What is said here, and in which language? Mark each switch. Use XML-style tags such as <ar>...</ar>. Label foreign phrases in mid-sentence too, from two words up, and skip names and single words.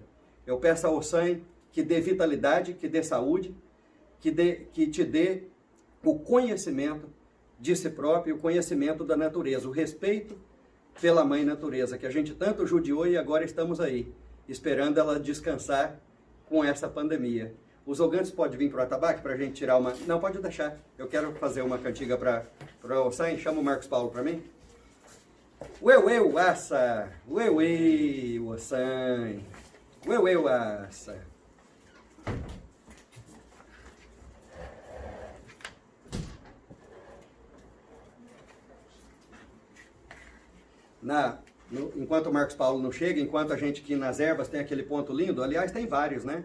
<pt>Eu peço a Ossan que dê vitalidade, que dê saúde, que te dê o conhecimento de si próprio, o conhecimento da natureza, o respeito pela mãe natureza, que a gente tanto judiou e agora estamos aí, esperando ela descansar com essa pandemia. Os ogantes podem vir para o atabaque para a gente tirar uma... Não, pode deixar. Eu quero fazer uma cantiga para o Ossan. Chama o Marcos Paulo para mim.</pt> <yo>Ueuê uaça, ueuê Ossan, ueuê uaça.</yo> <pt>Enquanto o Marcos Paulo não chega, enquanto a gente aqui nas ervas tem aquele ponto lindo, aliás tem vários, né?</pt>